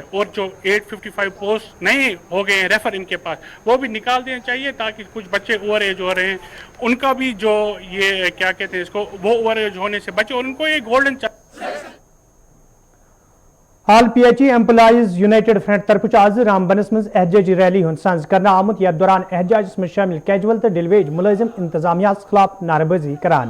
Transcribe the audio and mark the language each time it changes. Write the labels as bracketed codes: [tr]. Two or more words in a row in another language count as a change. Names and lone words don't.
[ur] اور جو 855 پوسٹ نئے ہو گئے ہیں ریفر ان کے پاس وہ بھی نکال دینا چاہیے تاکہ کچھ بچے [en] over age [ur] ہو رہے ہیں ان کا بھی جو یہ کیا کہتے ہیں اس کو وہ [en] over age [ur] ہونے سے بچے اور ان کو یہ گولڈن [ks] آل PHE ایمپلائیز یونائٹڈ فرنٹ طرف آز رامبنس مز احتجاجی ریلی ہند سنز کرنا آمت یتھ دوران احتجاجس میں شامل کیجول تو ڈل ویج ملازم انتظامیہ خلاف نعرہ بازی کران.